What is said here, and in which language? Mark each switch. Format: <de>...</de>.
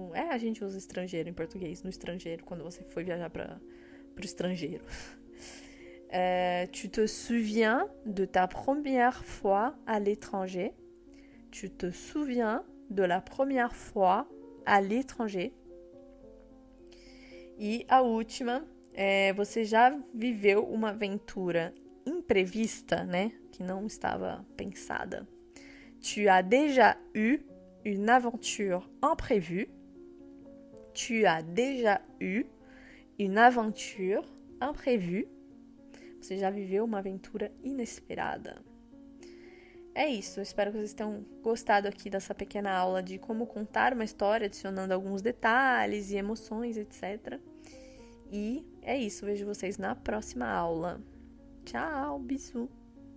<pt>A gente usa estrangeiro em português, no estrangeiro, quando você foi viajar para o estrangeiro.</pt> <fr>Tu te souviens de ta première fois à l'étranger? Tu te souviens de la première fois à l'étranger?</fr> <pt>E a última, você já viveu uma aventura imprevista, né? Que não estava pensada.</pt> <fr>Tu as déjà eu une aventure imprévue. Tu as déjà eu une aventure imprévue.</fr> <pt>Você já viveu uma aventura inesperada. É isso, eu espero que vocês tenham gostado aqui dessa pequena aula de como contar uma história, adicionando alguns detalhes e emoções, etc. E é isso, vejo vocês na próxima aula. Tchau, bisous!</pt>